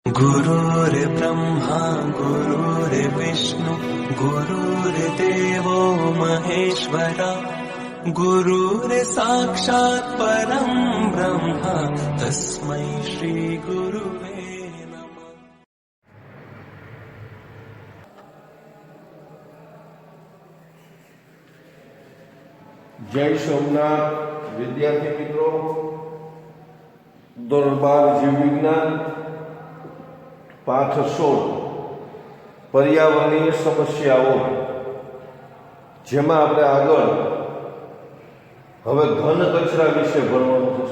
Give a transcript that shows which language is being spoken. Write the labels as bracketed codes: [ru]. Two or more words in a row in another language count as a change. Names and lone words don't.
[sa] गुरुर्ब्रह्मा गुरुर्विष्णु गुरुर्देवो महेश्वरा गुरुर्साक्षात् परं ब्रह्म तस्मै श्री गुरुवे नमः। [hi] जय सोमनाथ विद्यार्थी मित्रों, [gu] ધોરણ 12 જીવ વિજ્ઞાન પાઠ 16 પર્યાવરણીય સમસ્યાઓ, જેમાં આપણે આગળ હવે ઘન કચરા વિશે ભણવાનું છે.